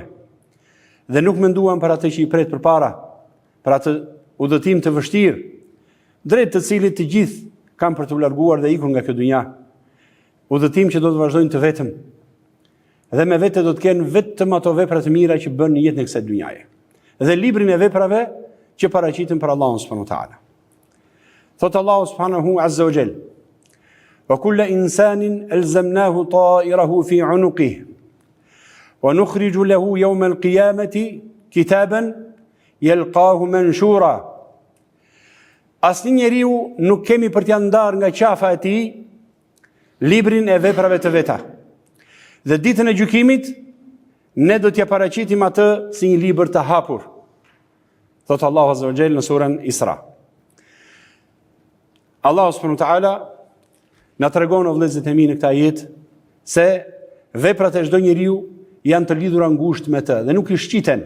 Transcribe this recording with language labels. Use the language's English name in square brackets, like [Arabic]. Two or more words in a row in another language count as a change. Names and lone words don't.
[Albanian] Dhe nuk menduan për atë që i pret përpara, për atë udhëtim të vështirë, drejt të cilit të gjithë kanë për të larguar dhe ikur nga kjo dynja. Udhëtim që do të vazhdojnë të vetëm. Dhe me vete do të kenë vetëm ato vepra të mira që bën në jetën e kësaj dynjaje. Dhe librin e veprave që paraqiten për Allahun [Arabic] سبحانه وتعالى. [Albanian] Thot Allahu [Arabic] سبحانه عز وجل: وكل إنسان ألزمناه طائره في عنقه ونخرج له يوم القيامة كتابا يلقاه منشورا [Albanian] asnjë njeriu nuk kemi për t'ia ndarë nga qafa e tij librin e veprave të veta. Dhe ditën e gjykimit ne do t'ja paraqitim atë si një libër të hapur. Thot Allahu [Arabic] عز وجل [Albanian] në surën Isra. Allahu [Arabic] سبحانه وتعالى [Albanian] na tregon o vëllezërit e mi në këtë ajet se veprat e çdo njeriu janë të lidhura ngushtë me të dhe nuk i shqiten.